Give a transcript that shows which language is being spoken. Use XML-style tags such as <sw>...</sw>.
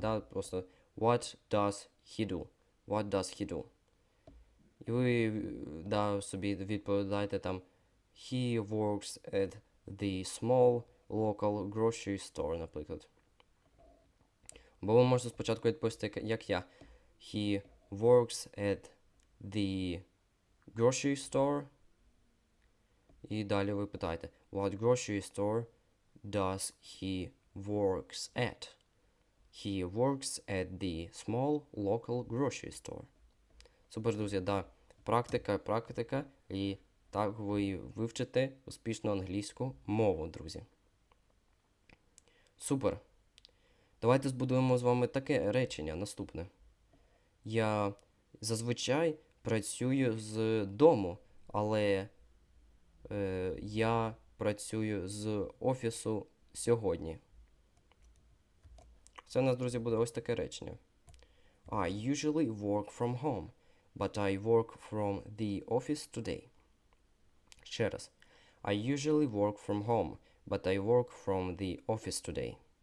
<uk>Просто</uk> <en>what does he do? What does he do?</en> <uk>І ви собі відповідаєте там</uk> <en>he works at the small local grocery store,</en> <uk>наприклад. Бо ви можете спочатку відповісти, як я.</uk> <en>He works at the grocery store.</en> <uk>І далі ви питаєте,</uk> <en>what grocery store does he works at? He works at the small local grocery store.</en> <uk>Супер, друзі, практика, і так ви вивчите успішно англійську мову, друзі. Супер. Давайте збудуємо з вами таке речення наступне. Я зазвичай працюю з дому, але я працюю з офісу сьогодні. Це у нас, друзі, буде ось таке речення.</uk> <en>I usually work from home, but I work from the office today.</en> <uk>Ще раз.</uk> <en>I usually work from home, but I work from the office today.</en>